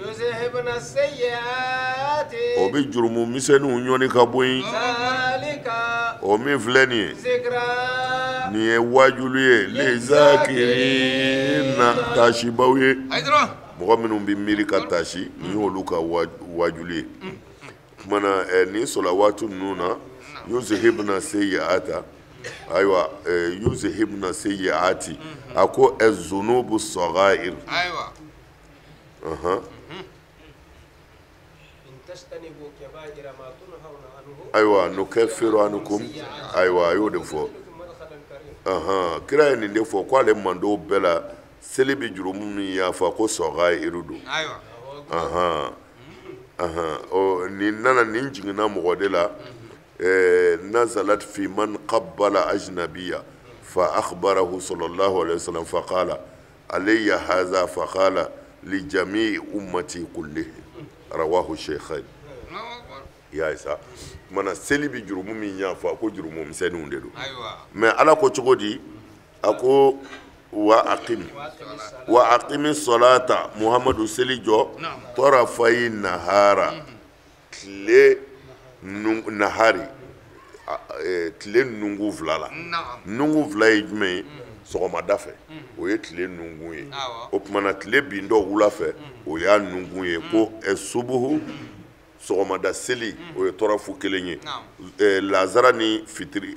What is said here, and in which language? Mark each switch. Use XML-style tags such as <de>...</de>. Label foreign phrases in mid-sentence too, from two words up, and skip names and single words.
<bm>o bi jurumu misɛnninw ɲɔni ka bɔ yen o min filɛ nin ye nin ye wajulu ye lezakirina taasibaw ye mɔgɔ minnu bɛ miiri ka taasi nin y'olu ka wajulu ye kumana nin sɔlawaatu ninnu na</bm> <ar>يذهبن السيئات</ar> <bm>ayiwa</bm> <ar>يذهبن السيئات</ar> <bm>a ko</bm> <ar>الذنوب الصغائر</ar> <bm>ayiwa</bm> <ar>نكفر عنكم</ar> <bm>ayiwa a y'o de fɔ kira ye nin de fɔ ko ale mand'o bɛɛ la seli bi jurumu min yafa ko sɔghairu don nin nana nin jiginna mɔgɔ de la</bm> <ar>نزلت في من قبل أجنبية فأخبره صلى الله عليه وسلم فقال علي هذا فقال لجميع أمتي كلهم رواه الشيخان</ar> <bm>ya isa mana seli bi jurumu min yafa ko jurumu misɛnninw de don mais ala ko cogo di a ko</bm> <ar>وأقم الصلاة محمد</ar> <bm>seli jɔ</bm> <ar>طرفي النهار</ar> <bm>tile nahari tile nungu fila la nungu fila ye jumɛn ye sɔgɔmada fɛ o ye tile nungun ye o tumana tile bin dɔ wula fɛ o y'a nungun ye ko subuhu sɔgɔmada seli o ye tɔrɔfu kelen ye lazara ni fitiri</bm>